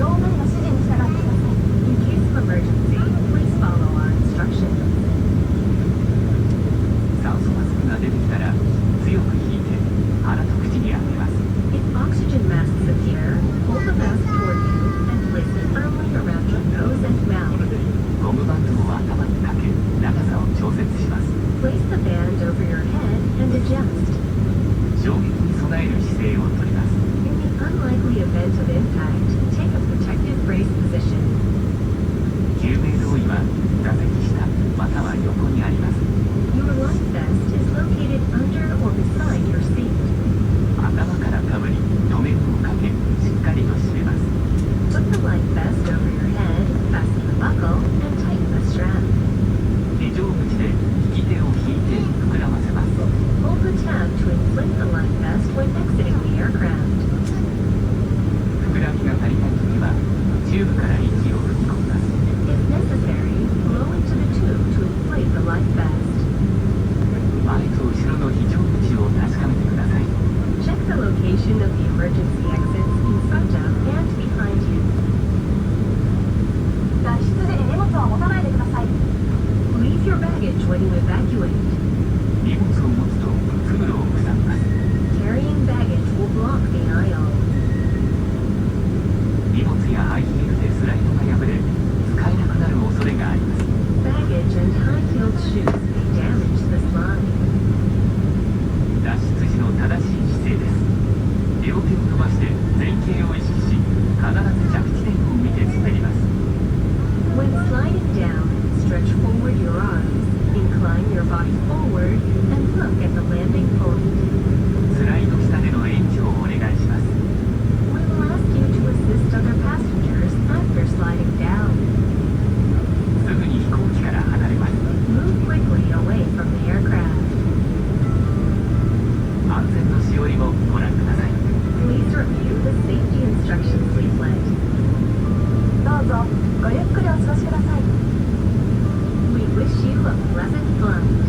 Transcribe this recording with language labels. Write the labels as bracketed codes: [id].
[en] In case of emergency, please follow our instructions. [ja] 酸素マスクが出てきたら強く引いて鼻と口に当てます。 [en] If oxygen masks appear, hold the mask toward you and place it firmly around your nose and mouth. [ja] ゴムバンドを頭にかけ長さを調節します。 [en] Place the band over your head and adjust. [ja] 衝撃に備える姿勢をとります。 [en] In the unlikely event of impact, take a protective brace position. [ja] 救命胴衣は座席下または横にあります。 [en] Your life vest is located under or beside your seat. [ja] 頭からかぶり留め具をかけしっかりと締めます。 [en] Put the life vest over your head, fasten the buckle, and tighten the strap. [ja] 非常口で引き手を引いて膨らませます。 [en] Hold the tab to inflate the life vest when exiting the aircraft. [ja] 膨らみが足りないときはチューブから息を吹き込みます。 [en] If necessary, blow into the tube to inflate the life vest. [ja] 前と後ろの非常口を確かめてください。 [en] Check the location of the emergency exits in front of and behind you. [ja] 脱出で荷物は持たないでください. [en] Leave your baggage when you evacuate. [ja] 荷物を持つと通路を塞ぎます。 [en] Carrying baggage will block the aisle. [ja] 荷物やハイヒールでスライドが破れ使えなくなる恐れがあります。 [en] Baggage and high-heeled shoes may damage the slide. [ja] 脱出時の正しい姿勢です。両手を伸ばして前傾を意識し、必ず着地点を見て滑ります。 [en] When sliding down, stretch forward your arms, incline your body forward, and look at the landing point. [ja] スライド下での援助をお願いします。 [en] We will ask you to assist other passengers after sliding down. [ja] すぐに飛行機から離れます。 [en] Move quickly away from the aircraft. [ja] 安全のしおりもご覧ください。 [en] Please review the safety instructions leaflet. [ja] どうぞごゆっくりお過ごしください. [en] We wish you a pleasant flight.